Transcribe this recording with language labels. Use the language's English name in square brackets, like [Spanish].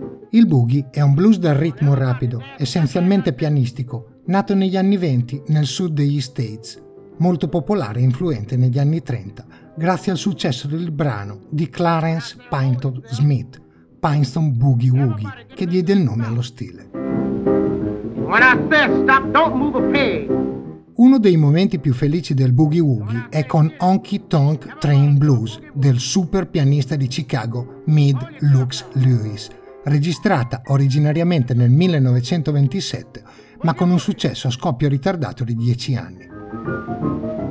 [Italian] Il boogie è un blues dal ritmo rapido, essenzialmente pianistico, nato negli anni 20 nel sud degli States, molto popolare e influente negli anni 30 grazie al successo del brano di Clarence Pinkston Smith, Pinkston Boogie Woogie, che diede il nome allo stile. [English] When I say stop, don't move a pig. [Italian] Uno dei momenti più felici del Boogie Woogie è con Honky Tonk Train Blues del super pianista di Chicago Mead Lux Lewis, registrata originariamente nel 1927 ma con un successo a scoppio ritardato di 10 anni.